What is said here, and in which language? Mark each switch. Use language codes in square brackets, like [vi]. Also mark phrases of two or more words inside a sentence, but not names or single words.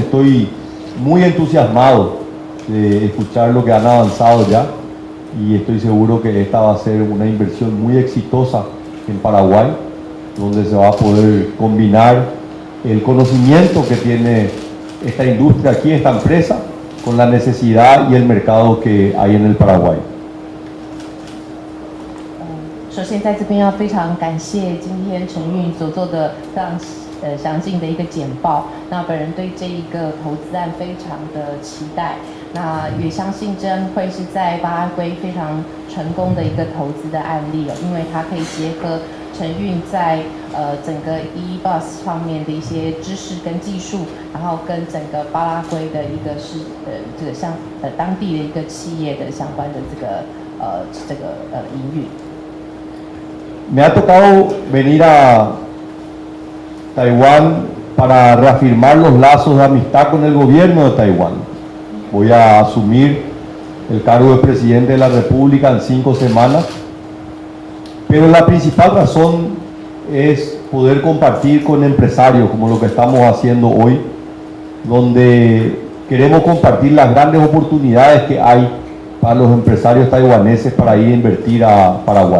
[es] Estoy muy entusiasmado de escuchar lo que han avanzado ya y estoy seguro que esta va a ser una inversión muy exitosa en Paraguay, donde se va a poder combinar el conocimiento que tiene esta industria aquí, esta empresa, con la necesidad y el mercado que hay en el Paraguay. [zh] 首先在这边要非常感谢今天陈运所做的非常详尽的一个简报。那本人对这一个投资案非常的期待，那也相信这会是在巴拉圭非常成功的一个投资的案例哦，因为它可以结合陈运在整个 e-bus 方面的一些知识跟技术，然后跟整个巴拉圭的一个这个像当地的一个企业的相关的这个营运。 [es] Me ha tocado venir a Taiwán para reafirmar los lazos de amistad con el gobierno de Taiwán. Voy a asumir el cargo de presidente de la República en 5 semanas, pero la principal razón es poder compartir con empresarios como lo que estamos haciendo hoy, donde queremos compartir las grandes oportunidades que hay para los empresarios taiwaneses para ir a invertir a Paraguay.